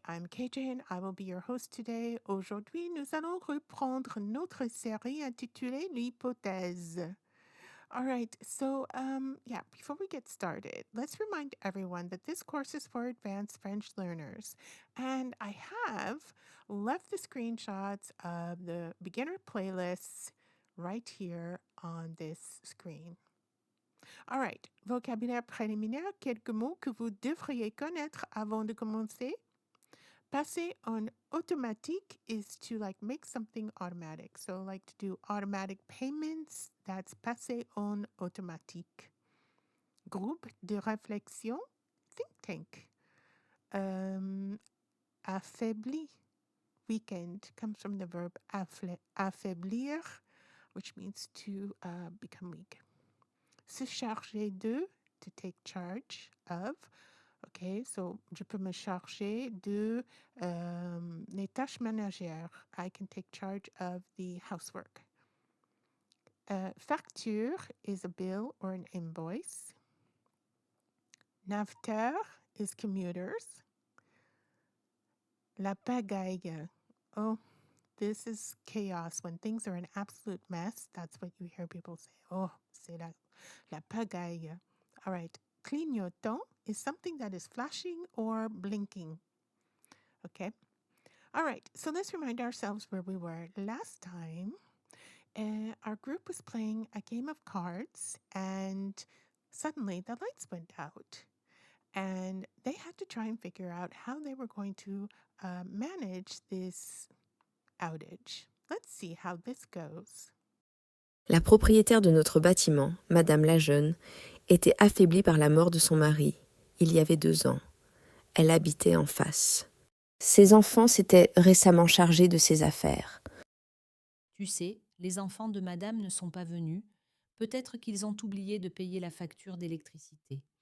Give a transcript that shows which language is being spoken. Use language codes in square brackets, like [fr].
[en] I'm KJ and I will be your host today. [fr] Aujourd'hui, nous allons reprendre notre série intitulée L'hypothèse. [en] All right, so before we get started, let's remind everyone that this course is for advanced French learners. And I have left the screenshots of the beginner playlists right here on this screen. All right. [fr] Vocabulaire préliminaire, quelques mots que vous devriez connaître avant de commencer. Passer en automatique [en] is to make something automatic. So to do automatic payments, that's [fr] passer en automatique. Groupe de réflexion, [en] think tank. Affaibli, weakened, comes from the verb affaiblir, which means to become weak. [fr] Se charger de, [en] to take charge of. OK, so [fr] je peux me charger de les tâches ménagères. [en] I can take charge of the housework. Facture is a bill or an invoice. Navteur is commuters. [fr] La pagaille. [en] Oh, this is chaos. When things are an absolute mess, that's what you hear people say. [fr] Oh, c'est la pagaille. [en] All right. Clignotant is something that is flashing or blinking. Okay. All right. So let's remind ourselves where we were last time. Our group was playing a game of cards, and suddenly the lights went out. And they had to try and figure out how they were going to manage this outage. Let's see how this goes. [fr] La propriétaire de notre bâtiment, Madame la Jeune, était affaiblie par la mort de son mari, il y avait 2 ans. Elle habitait en face. Ses enfants s'étaient récemment chargés de ses affaires. Tu sais, les enfants de madame ne sont pas venus. Peut-être qu'ils ont oublié de payer la facture d'électricité.